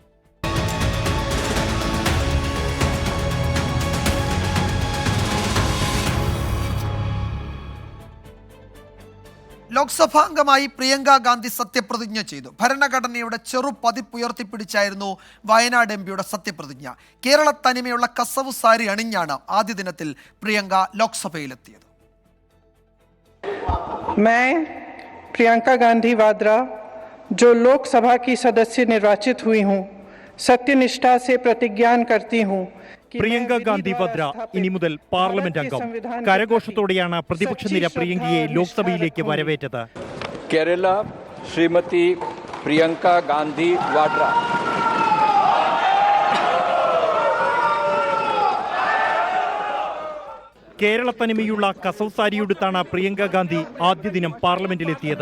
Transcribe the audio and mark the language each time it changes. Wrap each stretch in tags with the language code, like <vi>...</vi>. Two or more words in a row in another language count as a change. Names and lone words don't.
<ml>ലോക്സഭാംഗമായി പ്രിയങ്ക ഗാന്ധി സത്യപ്രതിജ്ഞ ചെയ്തു. ഭരണഘടനയുടെ ചെറുപതിപ്പ് ഉയർത്തിപ്പിടിച്ചായിരുന്നു വയനാട് എംപിയുടെ സത്യപ്രതിജ്ഞ. കേരള തനിമയുള്ള കസവ് സാരി അണിഞ്ഞാണ് ആദ്യ ദിനത്തിൽ പ്രിയങ്ക ലോക്സഭയിലെത്തിയത്.</ml> <hi>मैं प्रियंका गांधी वाड्रा जो लोकसभा की सदस्य निर्वाचित हुई हूं, सत्यनिष्ठा से प्रतिज्ञा करती हूं.</hi> <ml>പ്രിയങ്ക ഗാന്ധി വദ്ര ഇനി മുതൽ പാർലമെന്റ് അംഗം. കരഘോഷത്തോടെയാണ് പ്രതിപക്ഷ നിര പ്രിയങ്കയെ ലോക്സഭയിലേക്ക് വരവേറ്റത്. കേരള ശ്രീമതി പ്രിയങ്ക ഗാന്ധി വാഡ്ര. കേരള തനിമയുള്ള കസവ് സാരിയുടുത്താണ് പ്രിയങ്ക ഗാന്ധി ആദ്യ ദിനം പാർലമെന്റിലെത്തിയത്.</ml>